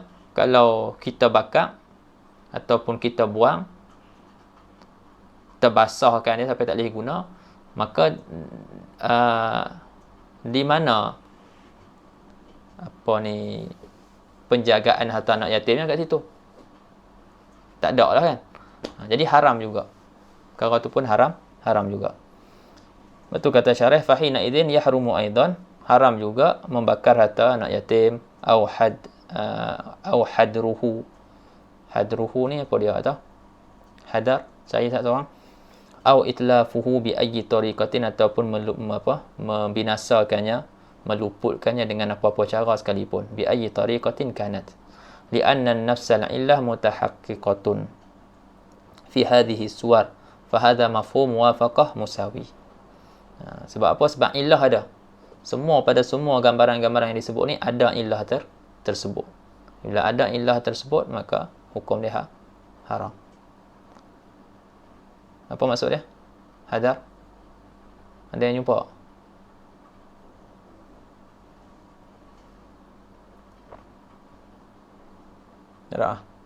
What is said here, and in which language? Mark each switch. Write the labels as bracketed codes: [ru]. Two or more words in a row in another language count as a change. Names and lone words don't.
[ms] Kalau kita bakar ataupun kita buang, terbasahkan dia sampai tak boleh guna, maka di mana penjagaan harta anak yatimnya kat situ? Tak ada lah kan. Jadi haram juga. Perkara tu pun haram juga. Betul kata syarah, [ar] فحينئذ يحرم أيضا, [ms] haram juga membakar harta anak yatim, [ar] أو هدره. [ms] Hadruhu ni apa dia kata? Hadar, saya tak seorang. [ar] أو إتلافه بأي طريقة, [ms] ataupun membinasakannya, meluputkannya dengan apa-apa cara sekalipun. [ar] بأي طريقة كانت. لأن نفس العلة متحققة في هذه الصور. فهذا مفهوم موافقة مساوي. [ms] Sebab apa? Sebab illah ada. Pada semua gambaran-gambaran yang disebut ni ada illah tersebut. Bila ada illah tersebut, maka hukum dia haram. Apa maksud dia? Hadar? Ada yang jumpa? Tak.